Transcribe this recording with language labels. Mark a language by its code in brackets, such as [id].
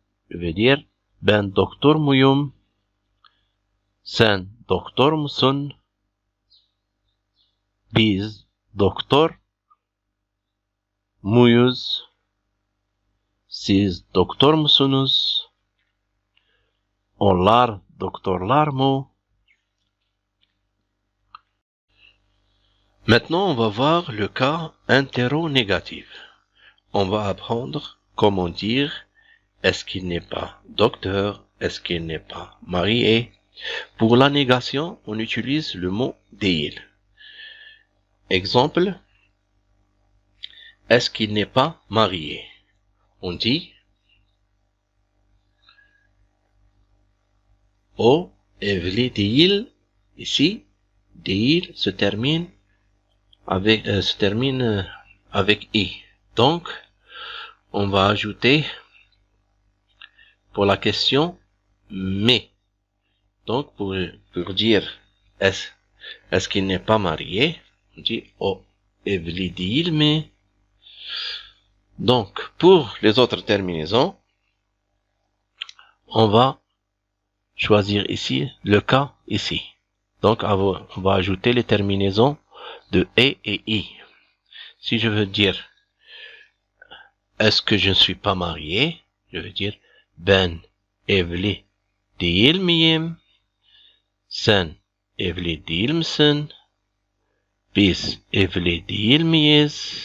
[fr] Je veux dire [tr] ben doktor muyum, sen doktor musun, biz doktor muyuz, siz doktor musunuz, onlar doktorlar mı? [fr] Maintenant, on va voir le cas interrogatif. On va apprendre comment dire est-ce qu'il n'est pas docteur, est-ce qu'il n'est pas marié. Pour la négation, on utilise le mot değil. Exemple, est-ce qu'il n'est pas marié? On dit [tr] o evli değil. [fr] Ici, değil se termine avec i. Donc, on va ajouter pour la question mais. Donc, pour dire est-ce qu'il n'est pas marié, on dit [tr] o evli değil mi. [fr] Donc, pour les autres terminaisons, on va choisir ici le cas ici. Donc, on va ajouter les terminaisons de et i. Si je veux dire est-ce que je ne suis pas marié, je veux dire [tr] ben evli değil miyim, sen evli değil misin, biz evli değil miyiz,